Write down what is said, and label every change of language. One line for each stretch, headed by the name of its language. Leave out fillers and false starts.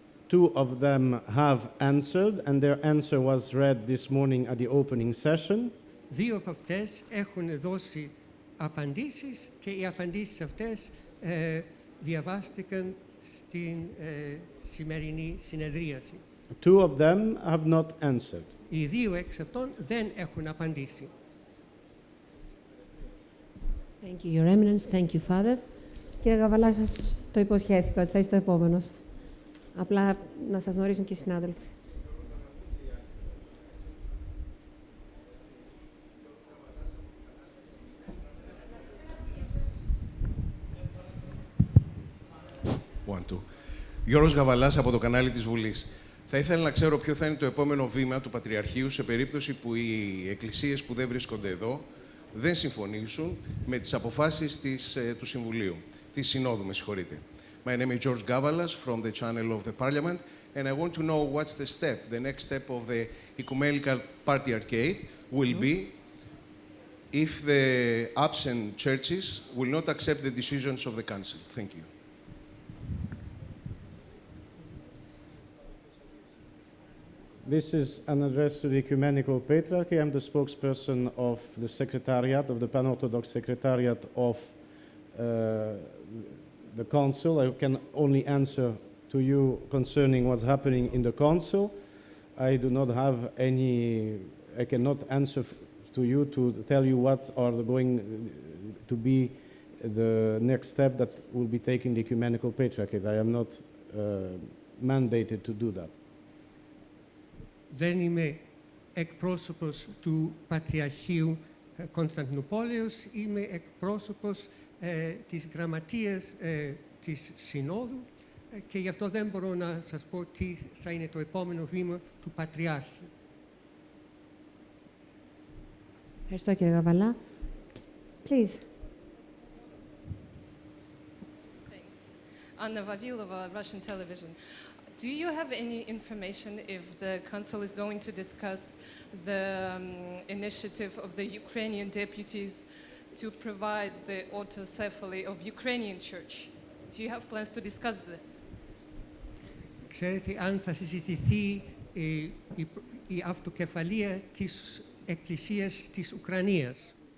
English: Two of them have answered, and their answer was read this morning at the opening session.
Greek: 2 από αυτές έχουν δώσει απαντήσεις και οι απαντήσεις αυτές διαβάστηκαν στην σημερινή συνεδρίαση.
English: 2 of them have not answered.
Greek: Οι 2 εξ αυτών δεν έχουν απαντήσει.
English: Thank you, Your Eminence. Thank you, Father.
Greek: Κύριε Γαβαλά, σας το υποσχέθηκα ότι θα είστε ο επόμενος. Απλά να σας γνωρίζουν και οι συνάδελφοι. του. Γιώργος Γαβαλάς από το κανάλι της Βουλής. Θα ήθελα να ξέρω ποιο θα είναι το επόμενο βήμα του Πατριαρχείου σε περίπτωση που οι εκκλησίες που δεν βρίσκονται εδώ δεν συμφωνήσουν με τις αποφάσεις του Συμβουλίου, της Συνόδου, με συγχωρείτε.
English: My name is George Gavalas from the channel of the Parliament, and I want to know what's the next step of the Ecumenical Patriarchate will be if the absent churches will not accept the decisions of the Council. Thank you. This is an address to the Ecumenical Patriarchy. I'm the spokesperson of the Secretariat, of the Pan-Orthodox Secretariat of the Council. I can only answer to you concerning what's happening in the Council. I do not have any, I cannot answer to you to tell you what are going to be the next step that will be taken the Ecumenical Patriarchate. I am not mandated to do that.
Greek: Δεν είμαι εκπρόσωπος του Πατριαρχείου Κωνσταντινούπολεως, είμαι εκπρόσωπος της Γραμματείας της Συνόδου και γι' αυτό δεν μπορώ να σας πω τι θα είναι το επόμενο βήμα του Πατριάρχη. Ευχαριστώ κύριε Γαβαλά.
English: Please. Thanks. Anna Vavilova, Russian television. Do you have any information if the Council is going to discuss the initiative of the Ukrainian deputies to provide the autocephaly of Ukrainian church? Do you have plans to discuss this?
Greek: Ξέρετε αν θα συζητηθεί η αυτοκεφαλία της Εκκλησίας της Ουκρανίας.